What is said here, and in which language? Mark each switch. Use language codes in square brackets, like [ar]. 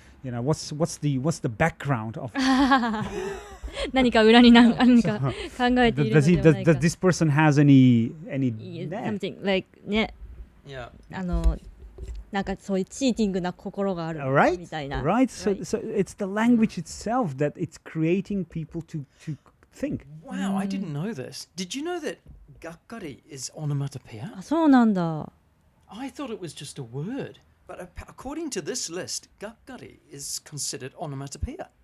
[en] You know, what's the background of [ja] 何か裏に何か考えているのではないか。 [en] does this person has any something like ね、 Yeah. [ja] なんかそういうチーティングな心がある [en] right? [ja] みたいな。 [en] Right? So it's the language itself that it's creating people to think. Wow, I didn't know this. Did you know that gakkari is onomatopoeia? [ja] あ、そうなんだ。 [en] I thought it was just a word. But according to this list, gakkari is considered onomatopoeia.